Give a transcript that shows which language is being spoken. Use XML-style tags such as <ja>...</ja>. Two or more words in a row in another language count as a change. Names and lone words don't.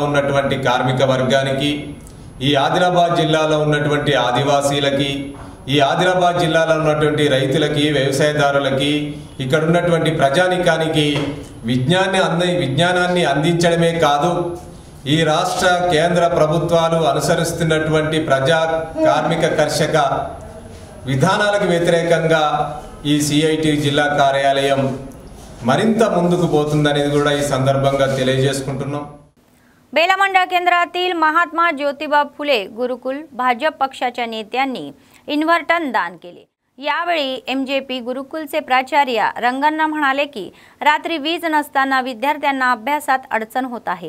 <te>ఉన్నటువంటి కార్మిక వర్గానికి, ఈ ఆదిలాబాద్ జిల్లాలో ఉన్నటువంటి ఆదివాసీలకి, ఈ ఆదిలాబాద్ జిల్లాలో ఉన్నటువంటి రైతులకి, వ్యవసాయదారులకి, ఇక్కడ ఉన్నటువంటి ప్రజానికానికి విజ్ఞానాన్ని అందించడమే కాదు, ఈ రాష్ట్ర కేంద్ర ప్రభుత్వాలు అనుసరిస్తున్నటువంటి ప్రజా కార్మిక కర్షక విధానాలకు వ్యతిరేకంగా ఈ సిఐటి జిల్లా కార్యాలయం మరింత ముందుకు పోతుందనేది కూడా ఈ సందర్భంగా తెలియజేసుకుంటున్నాం।</te> <mr>बेला मंडळ केंद्रातील महात्मा ज्योतिबा फुले गुरुकुल भाजप पक्षाच्या नेत्यांनी इन्व्हर्टर दान केले। यावेळी एमजेपी गुरुकुलचे प्राचार्य रंगण्णा म्हणाले की रात्री वीज नसताना विद्यार्थ्यांना अभ्यासात अडचण होत आहे।</mr>